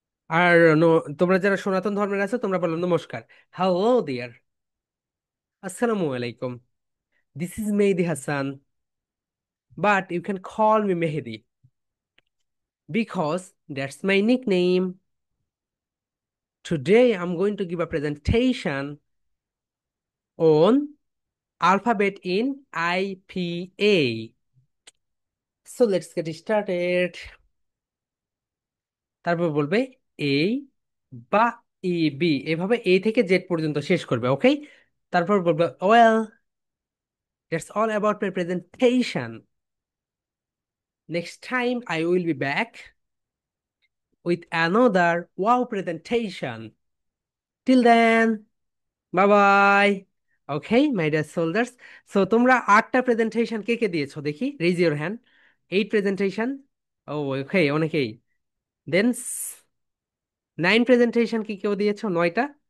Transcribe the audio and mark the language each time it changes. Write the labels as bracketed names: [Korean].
[Bangla] আর তোমরা যারা সনাতন ধর্মের আছো তোমরা বলো নমস্কার। [English] Hello dear. [Bangla] আসসালামু আলাইকুম। [English] This is Mehedi Hasan, but you can call me Mehedi because that's my nickname. Today I'm going to give a presentation on alphabet in IPA. So let's get started. [Bangla] তারপর বলবে এই বা ই বি, এভাবে এ থেকে Z পর্যন্ত শেষ করবে। [English] okay, [Bangla] তারপর বলবে [English] Well, that's all about my presentation. Next time I will be back with another wow presentation. Till then, bye bye. Okay my dear soldiers, so [Bangla] তোমরা 8টা প্রেজেন্টেশন কে কে দিয়েছো দেখি, [English] Raise your hand. [Bangla] 8 প্রেজেন্টেশন। ও ওকে, অনেকেই। দেন 9 presentation কি কেউ দিয়েছো? 9টা।